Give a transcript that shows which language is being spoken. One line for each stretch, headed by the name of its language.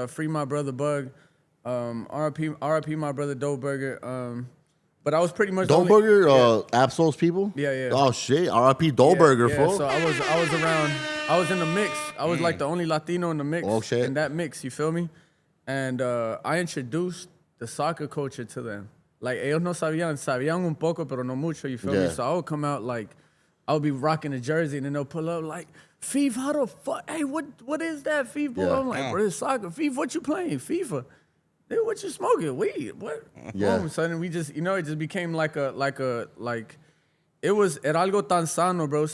English: Free my brother Bug. RIP my brother Doughburger. But I was pretty much Doughburger, Absol's people. Yeah. Oh shit, RIP Doughburger, fool. So I was around. I was in the mix. I was like the only Latino in the mix. Oh shit. In that mix, you feel me? And I introduced the soccer culture to them.
Spanish: Like ellos no sabían un poco, pero no mucho.
English: You feel me? So I would come out like I would be rocking a jersey, and then they'll pull up like, "Feef, how the fuck? Hey, what is that, Feef?" Yeah. I'm like, "Bro, it's soccer. Feef, what you playing? FIFA." Dude, what you smoking? Weed? What? Yeah. Boom. So then we just, you know, it just became like it was
Spanish: era algo tan sano,
English: bro.